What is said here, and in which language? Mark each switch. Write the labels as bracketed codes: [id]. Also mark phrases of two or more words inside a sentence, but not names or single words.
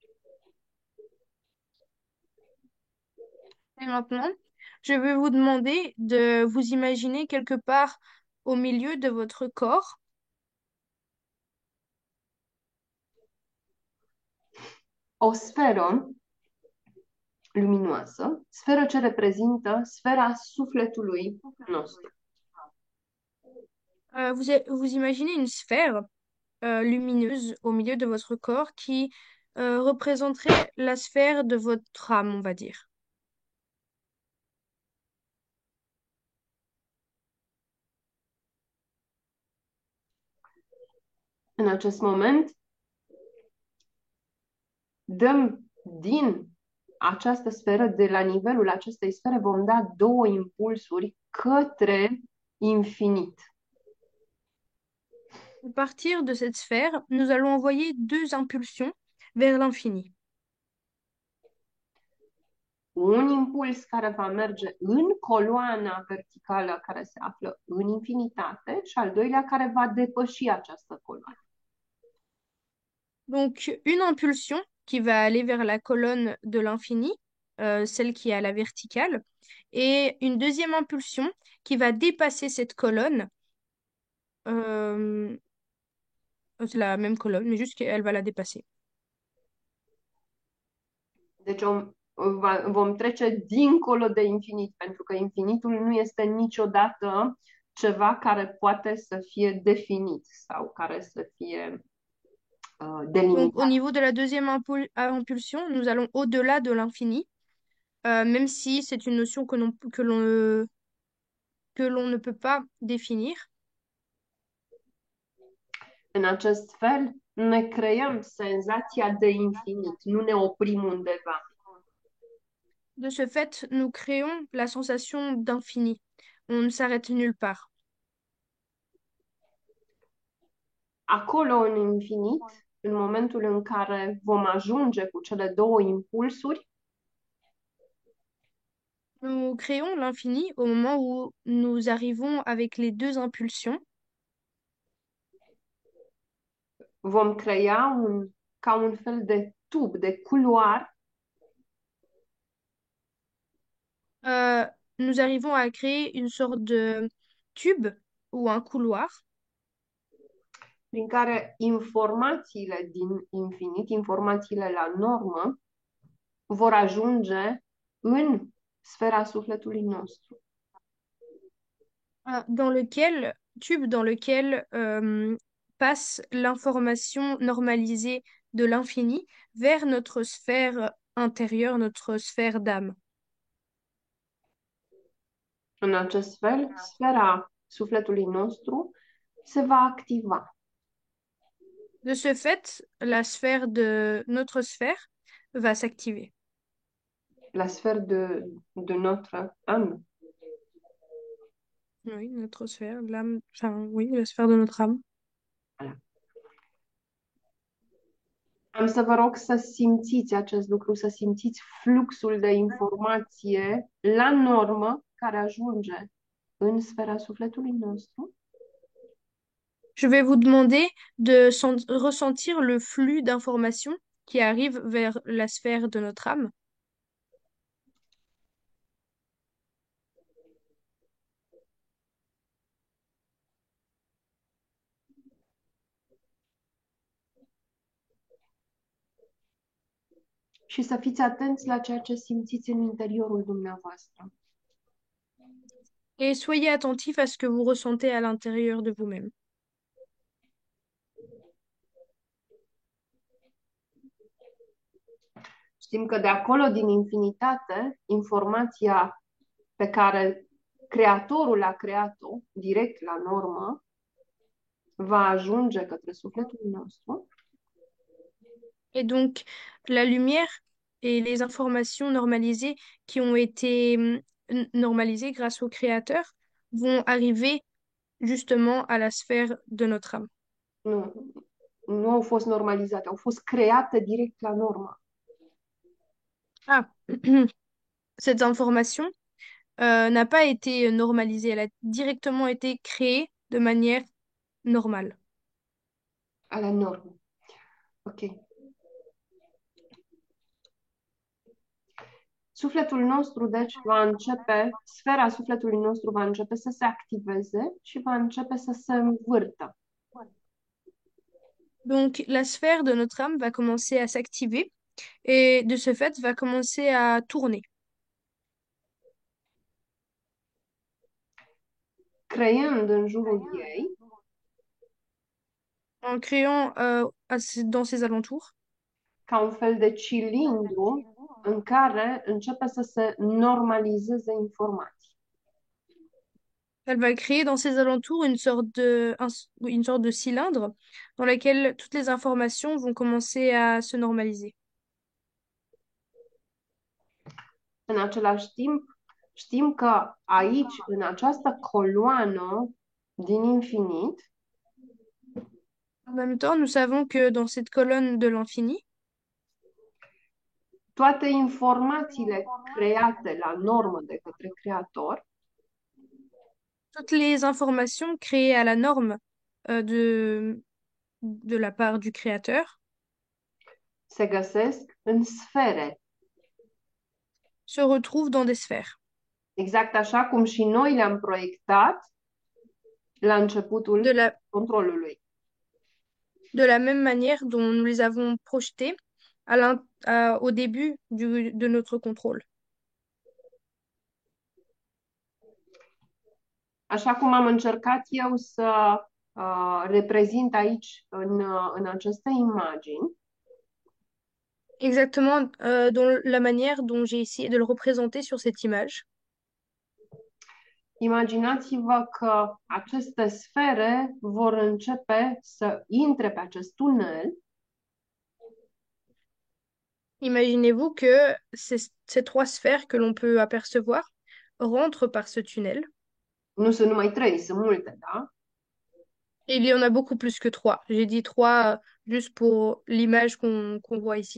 [fr] Et maintenant, je vais vous demander de vous imaginer quelque part au milieu de votre corps [ro] o sferă luminoasă, sferă ce reprezintă sfera sufletului nostru. [fr] Vous imaginez une sphère lumineuse au milieu de votre corps qui représenterait la sphère de votre âme, on va dire. [ro] În acest moment, dăm din această sferă, de la nivelul acestei sfere, vom da două impulsuri către infinit. [fr] À partir de cette sphère, nous allons envoyer deux impulsions vers l'infini. [ro] Un impuls care va merge în coloana verticală care se află în infinitate și al doilea care va depăși această coloană. [fr] Donc, une impulsion qui va aller vers la colonne de l'infini, celle qui est à la verticale, et une deuxième impulsion qui va dépasser cette colonne. euh, c'est la même colonne, mais juste qu'elle va la dépasser. [ro] Deci vom trece dincolo de infinit, pentru că infinitul nu este niciodată ceva care poate să fie definit sau care să fie [fr] Donc, au [ro] delimitat. [fr] niveau de la deuxième impulsion, nous allons au-delà de l'infini, même si c'est une notion que l'on ne peut pas définir. [ro] În acest fel, ne creăm senzația de infinit, nu ne oprim undeva. [fr] De ce fait, nous créons la sensation d'infini. On ne s'arrête nulle part. [ro] Acolo, în infinit, în momentul în care vom ajunge cu cele două impulsuri, [fr] Nous créons l'infini au moment où nous arrivons avec les deux impulsions. [ro] vom crea ca un fel de tub, de culoar, [fr] Nous arrivons à créer une sorte de tube ou un couloir [ro] prin care informațiile din infinit, informațiile la normă, vor ajunge în sfera sufletului nostru. [fr] tube dans lequel passe l'information normalisée de l'infini vers notre sphère intérieure, notre sphère d'âme. [ro] În acest fel, sfera sufletului nostru se va activa. [fr] De ce fait, la sphère de notre sphère va s'activer. La sphère de notre âme. Oui, notre sphère, l'âme, enfin oui, la sphère de notre âme. Voilà. [ro] Am să vă rog să simțiți acest lucru, să simțiți fluxul de informație la normă care ajunge în sfera sufletului nostru. [fr] Je vais vous demander de ressentir le flux d'informations qui arrive vers la sphère de notre âme. [ro] Și să fiți atenți la ceea ce simțiți în interiorul dumneavoastră. [fr] Et soyez attentif à ce que vous ressentez à l'intérieur de vous-même. [ro] Știm că de acolo, din infinitate, informația pe care Creatorul a creat-o, direct la normă, va ajunge către sufletul nostru. [fr] Et donc, la lumière et les informations normalisées qui ont été normalisées grâce au Créateur vont arriver justement à la sphère de notre âme. [ro] Nu, nu au fost normalizate, au fost create direct la normă. [fr] Ah, cette information n'a pas été normalisée, elle a directement été créée de manière normale. [ro] A la normă. Ok. Sufletul nostru, deci, va începe, sfera sufletului nostru va începe să se activeze și va începe să se învârtă. [fr] Donc, la sphère de notre âme va commencer à s'activer et de ce fait va commencer à tourner, [ro] Creând în jurul ei [fr] en créant dans ses alentours [ro] ca un fel de cilindru în care începe să se normalizeze informații. [fr] elle va créer dans ses alentours oui, une sorte de cylindre dans lequel toutes les informations vont commencer à se normaliser. [ro] În același timp, știm că aici, în această coloană din infinit, [fr] En même temps, nous savons que dans cette colonne de l'infini, [ro] toate informațiile create la normă de către Creator [fr] toutes les informations créées à la norme de la part du Créateur [ro] se găsesc în sfere. [fr] se retrouvent dans des sphères. [ro] Exact așa cum și noi le-am proiectat la începutul [fr] De la, [ro] controlului. [fr] de la même manière dont nous les avons projetés au début de notre contrôle. [ro] Așa cum am încercat eu să reprezint aici în aceste imagini, [fr] Exactement dans la manière dont j'ai essayé de le représenter sur cette image. [ro] imaginați-vă că aceste sfere vor începe să intre pe acest tunel [fr] Imaginez-vous que ces trois sphères que l'on peut apercevoir rentrent par ce tunnel. [ro] nu sunt numai trei, sunt multe, da? [fr] Et il y en a beaucoup plus que trois. J'ai dit trois juste pour l'image qu'on voit ici.